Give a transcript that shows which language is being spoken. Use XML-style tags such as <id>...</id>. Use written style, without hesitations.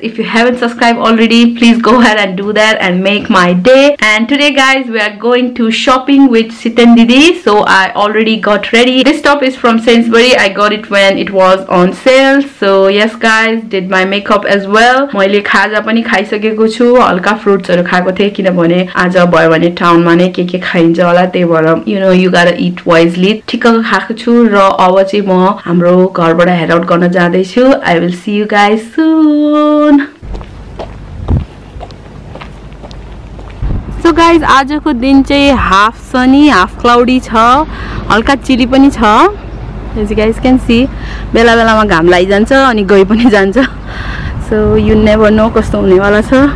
<en>If you haven't subscribed already, please go ahead and do that and make my day. And today guys, we are going to shopping with Cten Didi, so I already got ready. This top is from Sainsbury. I got it when it was on sale. So yes guys, did my makeup as well.</en> <ne>मैले खाजा पनि खाइसकेको छु, हल्का फ्रुट्सहरु खाएको थिए किनभने आज भयो भने टाउनमा नै के खाइन्छ होला, त्यही भएर</ne> <en>you know you gotta eat wisely.</en> <ne>ठिक्क खाएको छु र अब चाहिँ म हाम्रो घरबाट हेड आउट गर्न जाँदै छु.</ne> <en>I will see you guys soon. So guys,</en> <ne>आजको दिन चाहिँ</ne> <en>half sunny, half cloudy</en> <ne>छ, हल्का चिली पनि छ.</ne> <en>As you guys can see,</en> <ne>बेला बेलामा घाम लागिजान्छ अनि गइ पनि जान्छ.</ne> <en>So you never know</en> <ne>कस्तो हुनेवाला छ.</ne>